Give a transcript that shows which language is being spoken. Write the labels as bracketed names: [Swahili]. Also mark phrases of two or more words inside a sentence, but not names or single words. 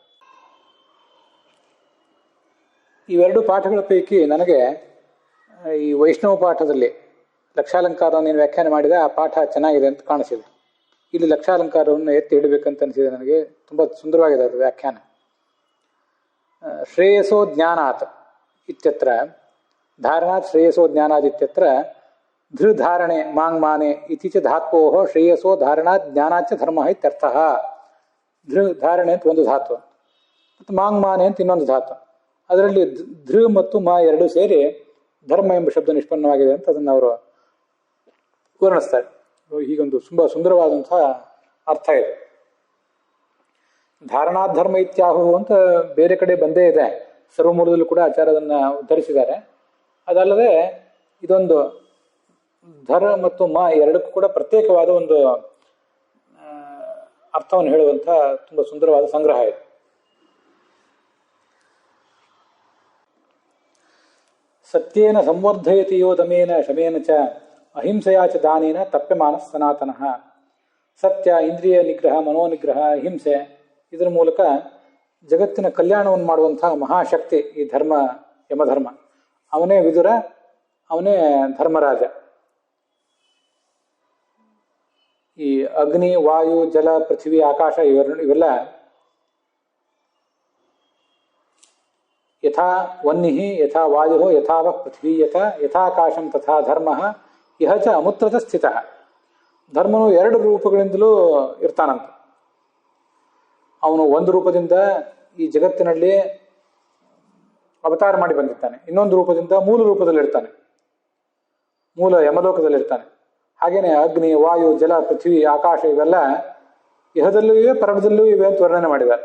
[Kannada] ಇವೆರಡು ಪಾಠಗಳ ಪೈಕಿ ನನಗೆ ಈ ವೈಷ್ಣವ ಪಾಠದಲ್ಲಿ ಲಕ್ಷಾಲಂಕಾರ ನೀನು ವ್ಯಾಖ್ಯಾನ ಮಾಡಿದ ಆ ಪಾಠ ಚೆನ್ನಾಗಿದೆ ಅಂತ ಕಾಣಿಸಿದೆ. ಇಲ್ಲಿ ಲಕ್ಷಾಲಂಕಾರವನ್ನು ಎತ್ತಿ ಹಿಡಬೇಕಂತ ಅನಿಸಿದೆ ನನಗೆ. ತುಂಬ ಸುಂದರವಾಗಿದೆ ಅದು ವ್ಯಾಖ್ಯಾನ. [Sanskrit] ಶ್ರೇಯಸೋ ಜ್ಞಾನಾತ್ ಇತ್ಯತ್ರ ಧಾರಣಾತ್ ಶ್ರೇಯಸೋ ಜ್ಞಾನಾತ್ ಇತ್ಯತ್ರ ಧೃಧಾರಣೆ ಮಾಂಗ್ಮಾನೆ ಇತಿ ಚ ಧಾತ್ವೋಃ ಶ್ರೇಯಸೋ ಧಾರಣಾತ್ ಜ್ಞಾನಾಚ ಧರ್ಮ ಇತ್ಯರ್ಥಃ. [Kannada] ಧೃಧಾರಣೆ ಅಂತ ಒಂದು ಧಾತು ಮತ್ತು ಮಾಂಗ್ಮಾನೆ ಅಂತ ಇನ್ನೊಂದು ಧಾತು. ಅದರಲ್ಲಿ ಧೃ ಮತ್ತು ಮ ಎರಡು ಸೇರಿ ಧರ್ಮ ಎಂಬ ಶಬ್ದ ನಿಷ್ಪನ್ನವಾಗಿದೆ ಅಂತ ಅದನ್ನು ಅವರು ವರ್ಣಿಸ್ತಾರೆ. ಹೀಗೊಂದು ತುಂಬ ಸುಂದರವಾದಂತಹ ಅರ್ಥ ಇದೆ. [Sanskrit] ಧಾರಣಾಧರ್ಮ ಇತ್ಯಾಹು [Kannada] ಅಂತ ಬೇರೆ ಕಡೆ ಬಂದೇ ಇದೆ, ಸರ್ವಮೂಲದಲ್ಲೂ ಕೂಡ ಆಚಾರ್ಯ ಅದನ್ನು ಉದ್ಧರಿಸಿದ್ದಾರೆ. ಅದಲ್ಲದೆ ಇದೊಂದು ಧರ ಮತ್ತು ಮ ಎರಡಕ್ಕೂ ಕೂಡ ಪ್ರತ್ಯೇಕವಾದ ಒಂದು ಅರ್ಥವನ್ನು ಹೇಳುವಂಥ ತುಂಬ ಸುಂದರವಾದ ಸಂಗ್ರಹ ಇದೆ. [Sanskrit] ಸತ್ಯೇನ ಸಂವರ್ಧಯತಿ ಯೋ ದಮೇನ ಶಮೇನ ಚ ಅಹಿಂಸೆಯಾ ಚ ದಾನೇನ ತಪ್ಯಮಾನ ಸನಾತನಃ. [Kannada] ಸತ್ಯ, ಇಂದ್ರಿಯ ನಿಗ್ರಹ, ಮನೋನಿಗ್ರಹ, ಅಹಿಂಸೆ, ಇದರ ಮೂಲಕ ಜಗತ್ತಿನ ಕಲ್ಯಾಣವನ್ನು ಮಾಡುವಂತಹ ಮಹಾಶಕ್ತಿ ಈ ಧರ್ಮ, ಯಮಧರ್ಮ. ಅವನೇ ವಿದುರ, ಅವನೇ ಧರ್ಮರಾಜ. ಈ ಅಗ್ನಿ, ವಾಯು, ಜಲ, ಪೃಥ್ವಿ, ಆಕಾಶ ಇವೆಲ್ಲ [Sanskrit] ಯಥಾ ವನ್ನಿಃ ಯಥಾ ವಾಯು ಯಥಾವ ಪೃಥ್ವಿ ಯಥಾಕಾಶಂ ತಥಾ ಧರ್ಮ ಇಹ ಚ ಅಮುತ್ರತ ಸ್ಥಿತ. [Kannada] ಧರ್ಮನು ಎರಡು ರೂಪಗಳಿಂದಲೂ ಇರ್ತಾನಂತ. ಅವನು ಒಂದು ರೂಪದಿಂದ ಈ ಜಗತ್ತಿನಲ್ಲಿ ಅವತಾರ ಮಾಡಿ ಬಂದಿರ್ತಾನೆ, ಇನ್ನೊಂದು ರೂಪದಿಂದ ಮೂಲ ರೂಪದಲ್ಲಿರ್ತಾನೆ, ಮೂಲ ಯಮಲೋಕದಲ್ಲಿರ್ತಾನೆ. ಹಾಗೇನೆ ಅಗ್ನಿ, ವಾಯು, ಜಲ, ಪೃಥ್ವಿ, ಆಕಾಶ ಇವೆಲ್ಲ ಇಹದಲ್ಲೂ ಇವೆ, ಪರಮದಲ್ಲೂ ಇವೆ ಅಂತ ವರ್ಣನೆ ಮಾಡಿದ್ದಾರೆ.